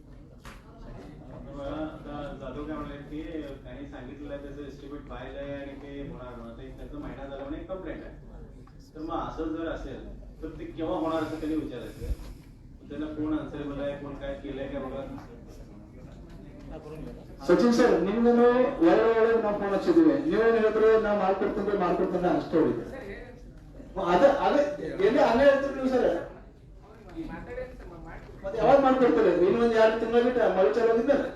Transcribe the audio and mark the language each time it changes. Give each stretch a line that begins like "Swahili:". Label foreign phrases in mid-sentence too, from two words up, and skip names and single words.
Marathi: जाधव काय म्हणले की काही सांगितलं त्याचं एस्टिमेट पाहिलंय आणि ते होणार म्हणून त्याचा महिना झाला म्हणून एक कंप्लेंट आहे. तर मग असं जर असेल तर ते केव्हा होणार असं त्यांनी विचारायचं. त्यांना कोण आन्सरेबल आहे, कोण काय केलंय काय बघा.
Kannada: ಸಚಿನ್ ಸರ್ ನಿಮ್ಗೂ ಒಳ್ಳೆ ನಾವು ಫೋನ್ ಹಚ್ಚಿದ್ವಿ, ನೀವು ಹೇಳಿದ್ರೆ ನಾವು ಮಾಡ್ಕೊಡ್ತೀನಿ ಅಷ್ಟೇ ಹೊಡಿದೆ. ಅದೇ ಎಲ್ಲಿ ಹಂಗೆ ಹೇಳ್ತೀರಿ ನೀವು ಸರ್, ಮತ್ತೆ ಯಾವಾಗ ಮಾಡ್ಕೊಡ್ತಾರೆ? ಇನ್ನೊಂದ್ 2 ತಿಂಗಳ ಬಿಟ್ಟು ಮಳೆ ಚಾಲೋದಿಲ್ಲ